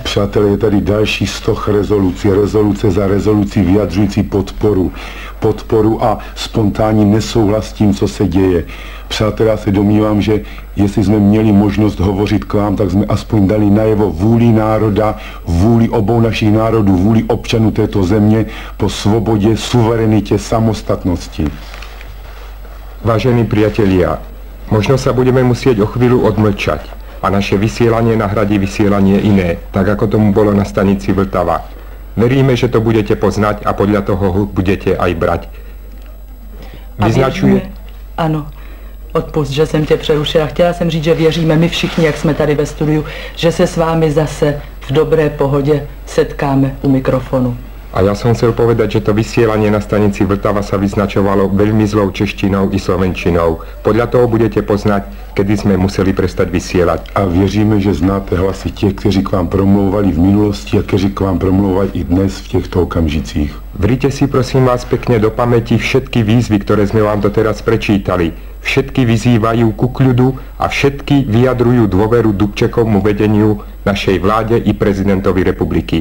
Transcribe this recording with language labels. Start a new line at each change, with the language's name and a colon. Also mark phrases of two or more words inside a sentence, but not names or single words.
Czech: Přátelé, je tady další stoch rezolucí, rezoluce za rezolucí vyjadřující podporu a spontánní nesouhlas s tím, co se děje. Přátelé, já se domnívám, že jestli jsme měli možnost hovořit k vám, tak jsme aspoň dali najevo vůli národa, vůli obou našich národů, vůli občanů této země po svobodě, suverenitě, samostatnosti.
Slovak: Vážení priatelia, možno sa budeme musieť o chvíľu odmlčať a naše vysielanie nahradí vysielanie iné, tak ako tomu bolo na stanici Vltava. Veríme, že to budete poznať a podľa toho budete aj brať. Vyznačuje...
Czech: Ano. Odpust, že jsem tě přerušila. Chtěla jsem říct, že věříme my všichni, jak jsme tady ve studiu, že se s vámi zase v dobré pohodě setkáme u mikrofonu.
Slovak: A ja som chcel povedať, že to vysielanie na stanici Vltava sa vyznačovalo veľmi zlou češtinou i slovenčinou. Podľa toho budete poznať, kedy sme museli prestať vysielať.
Czech: A věříme, že znáte hlasy těch, kteří k vám promlouvali v minulosti a kteří k vám promlouvají i dnes v těchto okamžicích.
Slovak: Vrite si prosím vás pekne do pamäti všetky výzvy, ktoré sme vám doteraz prečítali. Všetky vyzývajú ku kľudu a všetky vyjadrujú dôveru Dubčekovmu vedeniu našej vláde i prezidentovi republiky.